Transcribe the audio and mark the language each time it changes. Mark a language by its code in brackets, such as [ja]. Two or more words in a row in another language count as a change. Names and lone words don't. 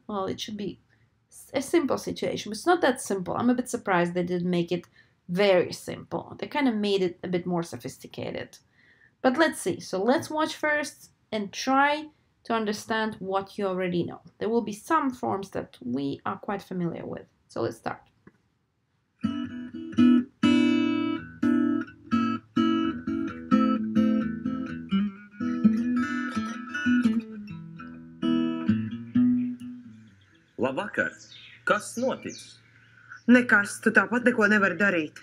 [en] Well, it should be a simple situation, but it's not that simple. I'm a bit surprised they didn't make it very simple. They kind of made it a bit more sophisticated. But let's see. So let's watch first and try to understand what you already know. There will be some forms that we are quite familiar with. So let's start. [lv] Labvakar, kas noticis? Nekas, tu tāpat neko nevari darīt.